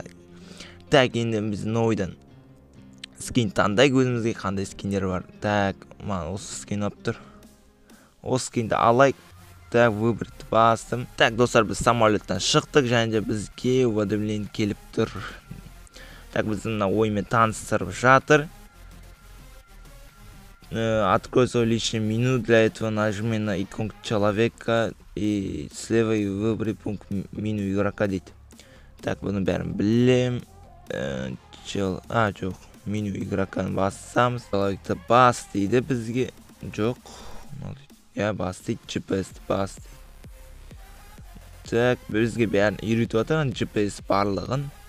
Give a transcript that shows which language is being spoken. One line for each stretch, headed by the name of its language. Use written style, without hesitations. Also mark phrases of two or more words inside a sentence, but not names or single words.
Kazakh: Так, енді біз ойдан скин таңдайық, өзімізге қандай скиндер бар. Так, осы скин алып тұр. Осы скинді алайық. Так, выбрать бастым. Так, достар, біз самолеттен шықтық, және де бізге уведомление келіп тұр. Так, біз мына оймен таныстырып жатыр.
Russian: Открой свой личный меню, для этого нажми на иконку человека и слева и выбери пункт меню игрока дейді.
Kazakh: Так, бұны бәрін білем. Жоқ,
Russian: меню игроканы
Kazakh: бассамыз. Человекті бас дейді бізге. Жоқ. Я бас дейді, GPS-ті бас дейді. Так, бізге бәрін үйретіп атырған GPS барлығын.